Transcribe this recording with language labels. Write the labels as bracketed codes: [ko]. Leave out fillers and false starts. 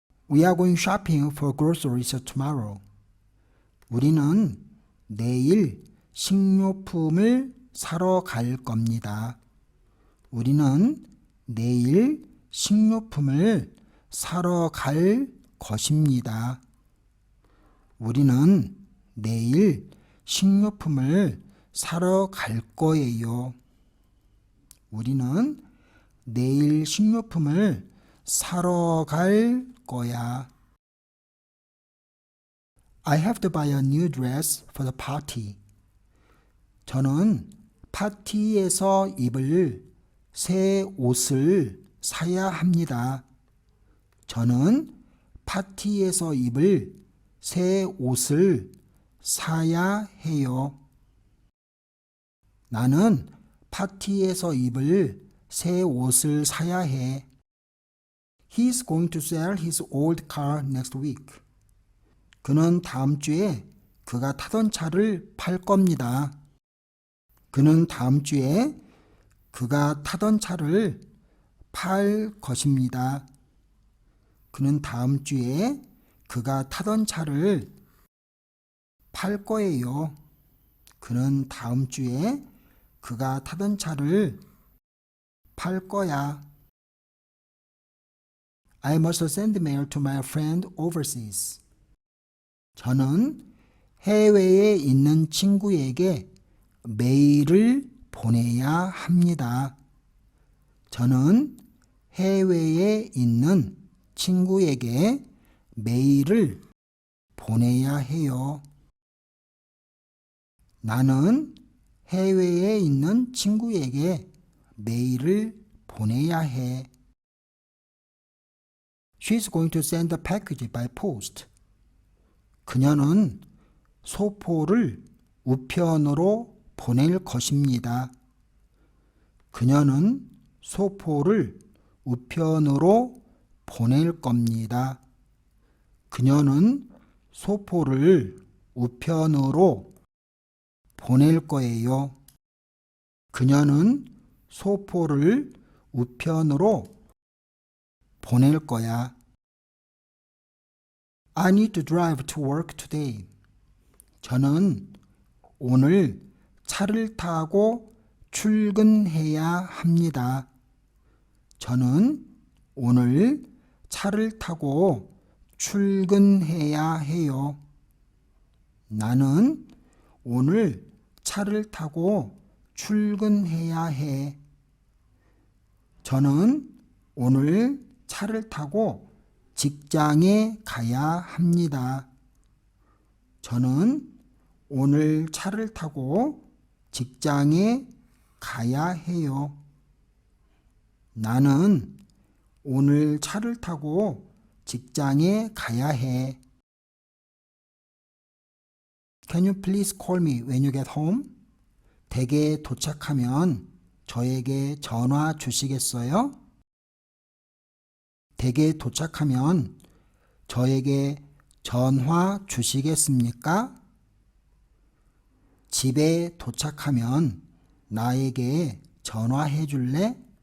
[en] We are going shopping for groceries tomorrow. [ko] 우리는 내일 식료품을 사러 갈 겁니다. 우리는 내일 식료품을 사러 갈 것입니다. 우리는 내일 식료품을 사러 갈 거예요. 우리는 내일 식료품을 사러 갈 거야. [en] I have to buy a new dress for the party. [ko] 저는 파티에서 입을 새 옷을 사야 합니다. 저는 파티에서 입을 새 옷을 사야 해요. 나는 파티에서 입을 새 옷을 사야 해. [en] He's going to sell his old car next week. [ko] 그는 다음 주에 그가 타던 차를 팔 겁니다. 그는 다음 주에 그가 타던 차를 팔 것입니다. 그는 다음 주에 그가 타던 차를 팔 거예요. 그는 다음 주에 그가 타던 차를 팔 거야. [en] I must send mail to my friend overseas. [ko] 저는 해외에 있는 친구에게 메일을 보내야 합니다. 저는 해외에 있는 친구에게 메일을 보내야 해요. 나는 해외에 있는 친구에게 메일을 보내야 해. [en] She's going to send a package by post. [ko] 그녀는 소포를 우편으로 보낼 것입니다. 그녀는 소포를 우편으로 보낼 겁니다. 그녀는 소포를 우편으로 보낼 거예요. 그녀는 소포를 우편으로 보낼 거야. [en] I need to drive to work today. [ko] 저는 오늘 차를 타고 출근해야 합니다. 저는 오늘 차를 타고 출근해야 해요. 나는 오늘 차를 타고 출근해야 해. 저는 오늘 차를 타고 직장에 가야 합니다. 저는 오늘 차를 타고 직장에 가야 해요. 나는 오늘 차를 타고 직장에 가야 해. [en] Can you please call me when you get home? [ko] 댁에 도착하면 저에게 전화 주시겠어요? 댁에 도착하면 저에게 전화 주시겠습니까? 집에 도착하면 나에게 전화해 줄래?